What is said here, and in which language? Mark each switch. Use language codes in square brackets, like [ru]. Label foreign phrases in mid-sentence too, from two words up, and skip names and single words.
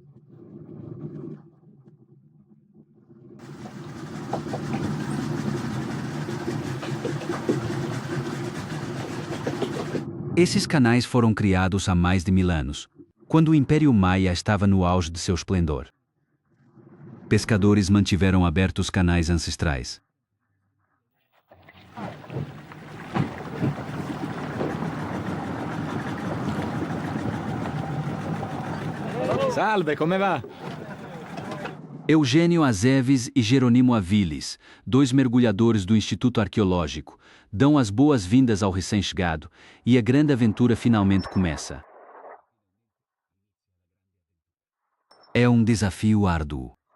[pt] Esses canais foram criados há mais de 1000 anos, quando o Império Maia estava no auge de seu esplendor. Pescadores mantiveram abertos canais ancestrais. [it] Salve, come va? [pt] Eugênio Azeves e Jeronimo Aviles, dois mergulhadores do Instituto Arqueológico, dão as boas-vindas ao recém-chegado e a grande aventura finalmente começa. É um desafio árduo.